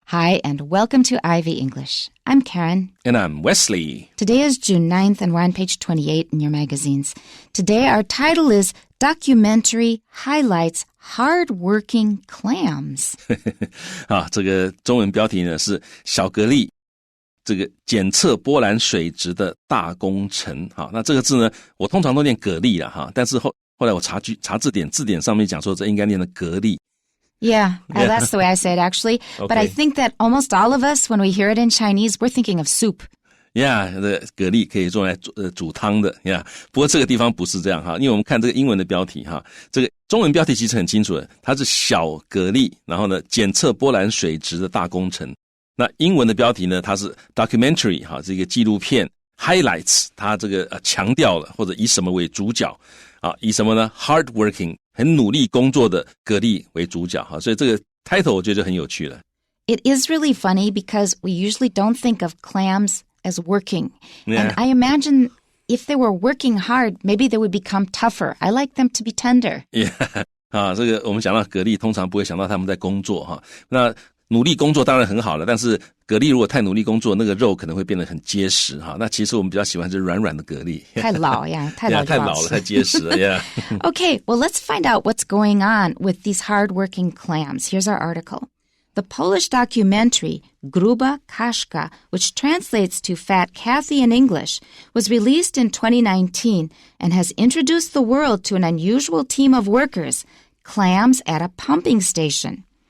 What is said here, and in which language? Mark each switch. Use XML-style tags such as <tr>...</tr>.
<en>Hi, and welcome to Ivy English. I'm Karen. And I'm Wesley. Today is June 9th, and we're on page 28 in your magazines. Today, our title is Documentary Highlights Hard-Working Clams.</en> <zh>这个中文标题呢是小蛤蜊这个检测波兰水质的大功臣。那这个字呢，我通常都念蛤蜊啦，但是后来我查字典上面讲说这应该念的蛤蜊。</zh> <en>Yeah, that's the way I say it actually. Okay. But I think that almost all of us, when we hear it in Chinese, we're thinking of soup.</en> <zh>Yeah, 蛤蜊可以用来煮汤的。Yeah, 不过这个地方不是这样因为我们看这个英文的标题这个中文标题其实很清楚的，它是小蛤蜊，然后呢检测波兰水质的大工程。那英文的标题呢，它是 documentary 这个纪录片</zh> <en>highlights，</en> <zh>它这个强调了或者以什么为主角以什么呢</zh> <en>hardworking</en> <zh>很努力工作的蛤蜊为主角所以这个 title 我觉得很有趣了。</zh> <en>It is really funny because we usually don't think of clams as working. Yeah. And I imagine if they were working hard, maybe they would become tougher. I like them to be tender. Yeah.</en> <zh>这个我们想到蛤蜊通常不会想到他们在工作那努力工作当然很好了，但是蛤蜊如果太努力工作，那个肉可能会变得很结实那其实我们比较喜欢是软软的蛤蜊。太老了，太老了，太结实了。Yeah.</zh> <en>Okay, well, let's find out what's going on with these hardworking clams. Here's our article. The Polish documentary Gruba Kaszka, which translates to Fat Kathy in English, was released in 2019 and has introduced the world to an unusual team of workers, clams at a pumping station.</en>